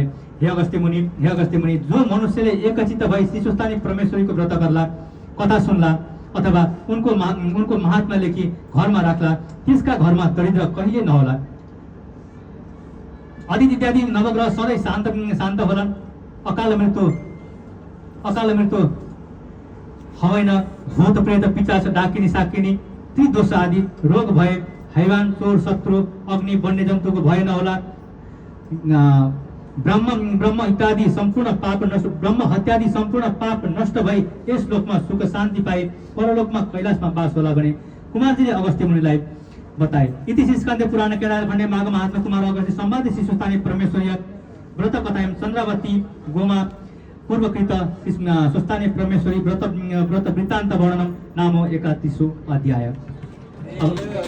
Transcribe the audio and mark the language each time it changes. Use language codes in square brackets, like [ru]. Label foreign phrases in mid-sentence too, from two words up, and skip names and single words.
[ne] हे अगस्त्य मुनि, जो मनुष्यले एकचित्त भई शिशुस्थानी परमेश्वरीको व्रत गर्ला, कथा सुन्ला अथवा उनको महात्मा लेखी घरमा राख्ला, त्यसका घरमा दरिद्र कहिले नहोला। आदित्य इत्यादि नवग्रह सधैँ शान्त होलान्। अकाल मृत्यु होइन, भूत प्रेत पिशाच डाकिनी साकिनी त्रिदोष आदि रोग भए, हैवान चोर शत्रु अग्नि वन्यजन्तुको भय नहोला। ब्रह्म इत्यादि सम्पूर्ण पाप नष्ट भई यस लोकमा सुख शान्ति पाए परलोकमा कैलाशमा बास होला भने कुमारजीले अगस्त्य मुनिलाई बताए। [sa] इति स्कन्द पुराण केदार खण्डे माघ महात्मा कुमार अगस्त्य सम्वादे शिशुस्थानी परमेश्वरीय व्रत कथायं चन्द्रावती गोमा पूर्वकृत शिशुस्थानी परमेश्वरी व्रत वृत्तान्त वर्णनम नामो 31 अध्याय।